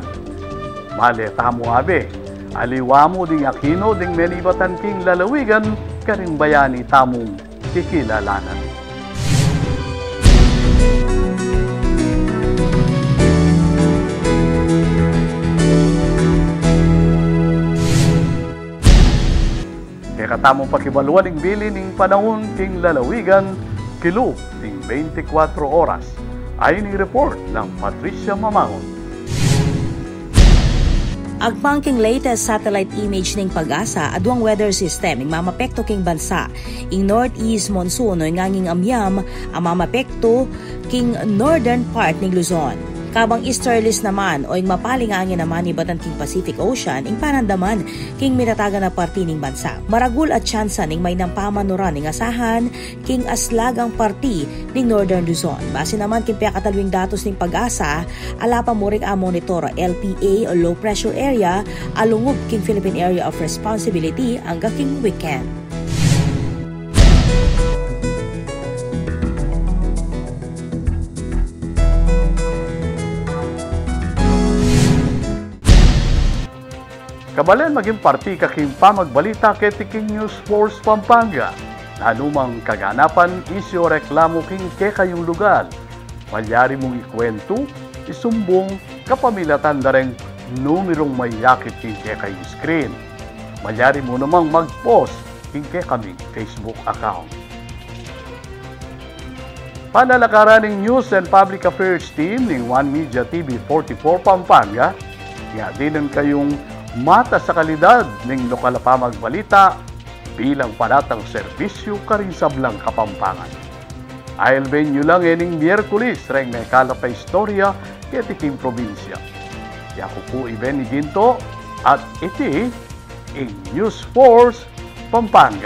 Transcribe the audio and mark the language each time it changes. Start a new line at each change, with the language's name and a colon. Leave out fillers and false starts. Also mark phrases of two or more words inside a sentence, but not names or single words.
Pampanga: Male tamo abe, aliwamo ding Aquino ding menibatan king Lalawigan karing bayani tamong kikilalanan. Katamong pakibaluan ng bilin ng panahon king Lalawigan, kilo ng 24 oras. Ayon ng report ng Patricia Mamangon. Agpang king
English: latest satellite image
Pampanga: ning Pag-asa adwang
English: weather system
Pampanga: ing mamapekto king bansa. Ing
English: northeast monsoon
Pampanga: o nganging amyam ang mamapekto king
English: northern part
Pampanga: ning Luzon. Kabang easterlies naman o ing mapalingangin naman ibatan king Pacific Ocean ing panandaman king minatagan na parti ning bansa. Maragul at tsansa ning may nampamanuran ning asahan king aslagang parti ning Northern Luzon. Base naman king piyakatalwing datos ning Pag-asa, alapa mo ring a monitor LPA o
English: low pressure area
Pampanga: alungub king Philippine Area of Responsibility hanggang king weekend. Kabalen maging parti kaking pamagbalita kay Tiking News Force Pampanga. Nanumang kaganapan isyo reklamo king ke kayong lugar. Malyari mong ikwento, isumbong kapamilatan dareng numerong may yakit king ke kayong screen. Malyari mo namang mag-post king ke kaming Facebook account. Panalakaran ng News and Public Affairs Team ng One Media TV 44 Pampanga, yadinan kayong mata sa kalidad ng lokal na pamagbalita bilang panatang serbisyo karing sablang Kapampangan. I'll venue lang ening Miyerkules reng may kalap na istorya kaya tiking probinsya. Yaku po Iben Ginto at iti in News Force Pampanga.